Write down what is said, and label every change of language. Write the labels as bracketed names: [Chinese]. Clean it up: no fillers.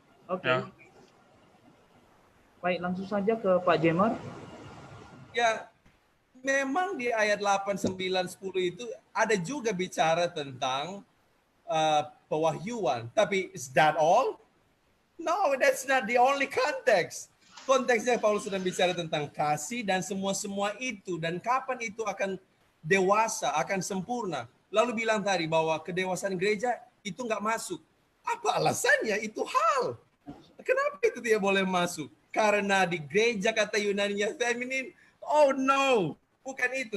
[Indonesian] Oke. Ya. Baik, langsung saja ke Pak Jemer. Ya, memang di ayat 8, 9, 10 itu ada juga bicara tentang pewahyuan. Tapi [English] is that all? No, that's not the only context. [Indonesian] Konteksnya Paulus sedang bicara tentang kasih dan semua-semua itu. Dan kapan itu akan dewasa, akan sempurna. Lalu bilang tadi bahwa kedewasaan gereja itu nggak masuk. Apa alasannya? Itu hal. Kenapa itu tidak boleh masuk? Karena di gereja kata Yunaninya feminin. [English] Oh no, [Indonesian] bukan itu.